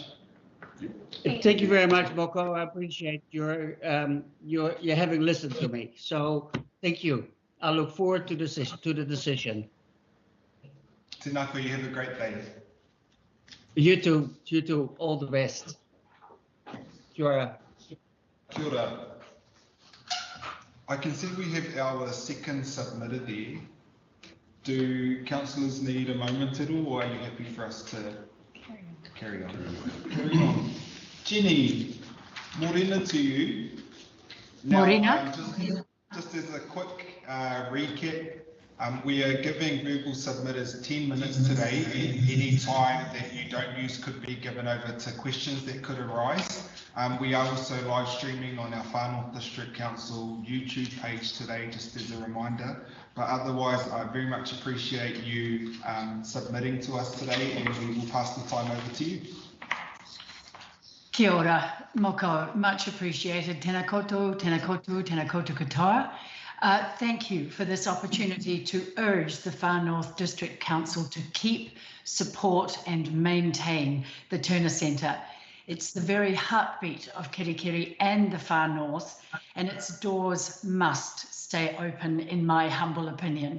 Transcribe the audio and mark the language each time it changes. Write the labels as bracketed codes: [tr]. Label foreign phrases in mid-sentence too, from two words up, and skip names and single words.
[en] Thank you very much, Moko. I appreciate your having listened to me. So thank you. I look forward to the decision. Tinako, you have a great day. You too. All the best. [mi] Kia ora. Kia ora. [en] I can see we have our second submitted there. Do councillors need a moment at all, or are you happy for us to carry on? Jenny, morena to you. Now, morena. Just as a quick recap, we are giving verbal submitters 10 minutes today, and any time that you don't use could be given over to questions that could arise. We are also live streaming on our Far North District Council YouTube page today, just as a reminder. But otherwise, I very much appreciate you submitting to us today, and we will pass the time over to you. [mi] Kia ora, Moko, [en] much appreciated. [mi] Tēnā koutou, tēnā koutou, tēnā koutou katoa. [en] Thank you for this opportunity to urge the Far North District Council to keep, support and maintain the Turner Centre. It's the very heartbeat of Kerikeri and the far north, and its doors must stay open, in my humble opinion.